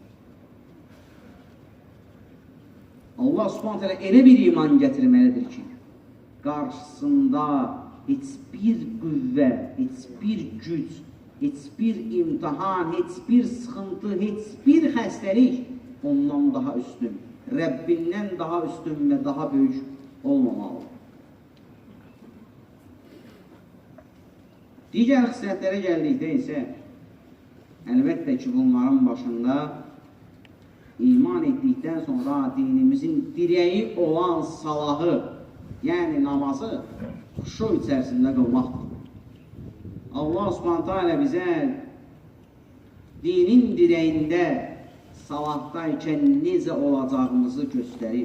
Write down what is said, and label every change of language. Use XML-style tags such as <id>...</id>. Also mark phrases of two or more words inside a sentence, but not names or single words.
<ar>Allah Subhanahu teala</ar> <tr>elə bir iman getirmelidir ki, karşısında hiçbir qüvvə, hiçbir güc, hiçbir imtihan, hiçbir sıkıntı, hiçbir xəstəlik ondan daha üstün, Rabbindən daha üstün ve daha büyük olmamalıdır.</tr> <az>Diğer xislətlərə gəldikdə isə əlbəttə ki, bunların başında iman etdikdən sonra dinimizin direği olan salahı, yəni namazı xuşu içərisində qılmaqdır.</az> <ar>Allah Subhanahu teala</ar> <az>bizə dinin direğində salatdaykən necə olacağımızı göstərir.</az>